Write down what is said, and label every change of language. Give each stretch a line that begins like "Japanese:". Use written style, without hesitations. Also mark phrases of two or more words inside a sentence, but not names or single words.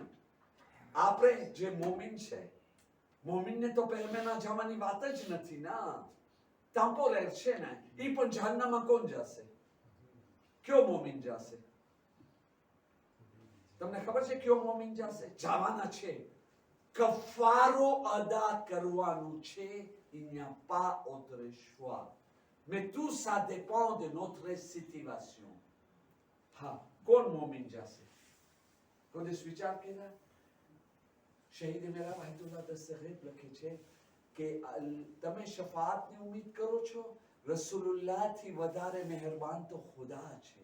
Gujarati: આપણે જે મોમિન છે, મોમિનને તો પહેરમેના જવાની વાત જ નથી ના, ટેમ્પોરેર છે ને. એ પણ જહન્નમમાં કોણ જશે? કયો મોમિન જશે? તમને ખબર છે કયો મોમિન જશે? જવાના છે. કફારો અદા કરવાનું છે.
French: Il n'y a pas autre choix. Mais tout ça dépend de notre situation.
Gujarati: હા, કોણ મોમિન જશે? કોને વિચાર કર્યા? શહીદ મેરા વાહિદુલ્લાહ દસ્તગીર લખે છે કે તમે શફાઅતની ઉમ્મીદ કરો છો? રસૂલુલ્લાહથી વધારે મહેરબાન તો ખુદા છે.